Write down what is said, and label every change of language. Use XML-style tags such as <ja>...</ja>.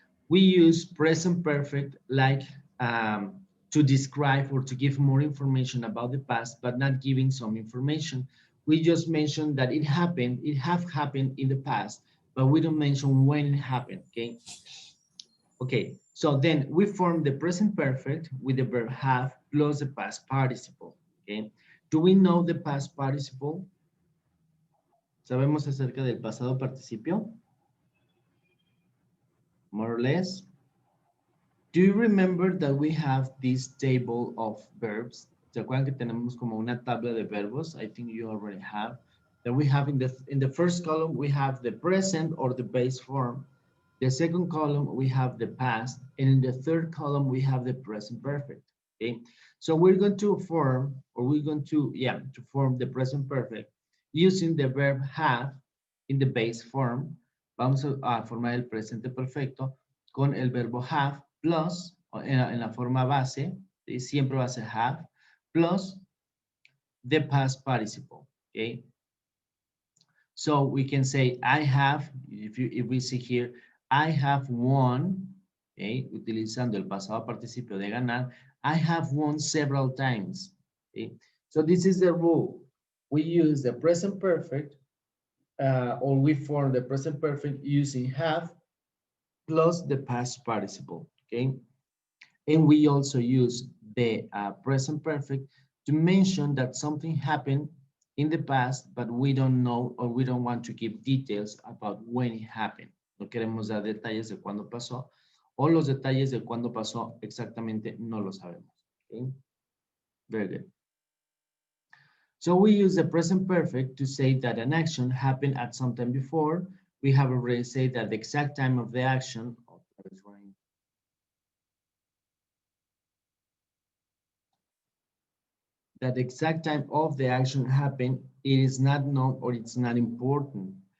<en>We use present perfect like to describe or to give more information about the past, but not giving some information. We just mention that it happened, it have happened in the past, but we don't mention when it happened, okay? Okay, so then we form the present perfect with the verb have plus the past participle, okay? Do we know the past participle?</en> <es>¿Sabemos acerca del pasado participio?</es> <en>More or less. Do you remember that we have this table of verbs?</en> <es>¿Se acuerdan que tenemos como una tabla de verbos?</es> <en>I think you already have. That we have in the first column, we have the present or the base form. The second column, we have the past. And in the third column, we have the present perfect. Okay, so we're going to form, or we're going to, to form the present perfect using the verb have in the base form.</en> <es>Vamos a formar el presente perfecto con el verbo have plus, en la forma base, ¿sí? Siempre va a ser</es> <en>have, plus the past participle, okay? So we can say, I have, if we see here, I have won, okay?</en> <es>Utilizando el pasado participio de ganar,</es> <en>I have won several times, okay? So this is the rule. We use the present perfect, or we form the present perfect using have plus the past participle, okay? And we also use the present perfect to mention that something happened in the past, but we don't know or we don't want to give details about when it happened.</en> <es>No queremos dar detalles de cuándo pasó, o los detalles de cuándo pasó exactamente no lo sabemos, okay?</es> <en>Very good. So we use the present perfect to say that an action happened at some time before, we have already said that the exact time of the action, oh, that is running. That the exact time of the action happened, it is not known or it's not important.</en>